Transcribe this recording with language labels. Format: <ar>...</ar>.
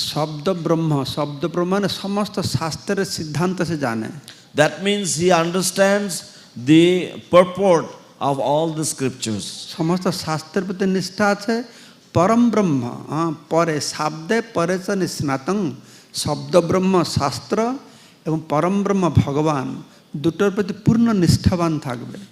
<bn>শব্দ ব্রহ্ম, শব্দ ব্রহ্ম মানে সমস্ত শাস্ত্রের সিদ্ধান্ত সে জানে।</bn> <en>That means he understands the purport of all the scriptures.</en> <bn>সমস্ত শাস্ত্রের প্রতি নিষ্ঠা আছে। পরম ব্রহ্ম,</bn> <sa>পরে শাব্দে পরেচ নিস্নাতং,</sa> <bn>শব্দ ব্রহ্ম শাস্ত্র এবং পরম ব্রহ্ম ভগবান দুটোর প্রতি পূর্ণ নিষ্ঠাবান থাকবে।</bn>